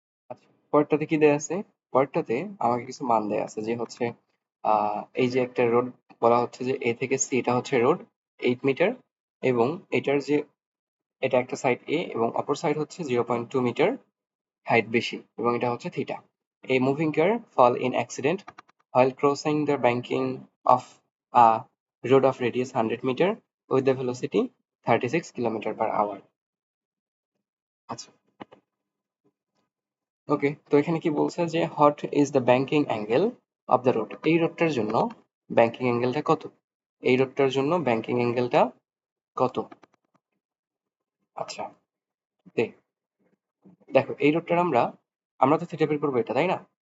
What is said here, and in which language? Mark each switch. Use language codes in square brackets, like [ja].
[bn] আচ্ছা, পরেরটাতে কি দেয়া আছে? পরেরটাতে আমাকে কিছু মান দেয়া আছে, যে হচ্ছে এই যে একটা রোড বলা হচ্ছে যে এ থেকে সি, এটা হচ্ছে রোড 8 মিটার, এবং এটার যে এটা একটা সাইড এ এবং অপর সাইড হচ্ছে 0.2 মিটার হাইট বেশি, এবং এটা হচ্ছে theta. [en] A moving car fall in accident while crossing the banking of a road of radius 100 meter with the velocity 36 km/h. [bn] আচ্ছা, ওকে, তো এখানে কি বলছে যে [en] What is the banking angle of the road. [bn] এই রোডটার জন্য ব্যাংকিং অ্যাঙ্গেলটা কত? এই রোডটার জন্য ব্যাংকিং অ্যাঙ্গেলটা কত? আচ্ছা, দেখো এই রোডটার আমরা আমরা তো থিটা বের করবো, এটা তাই না?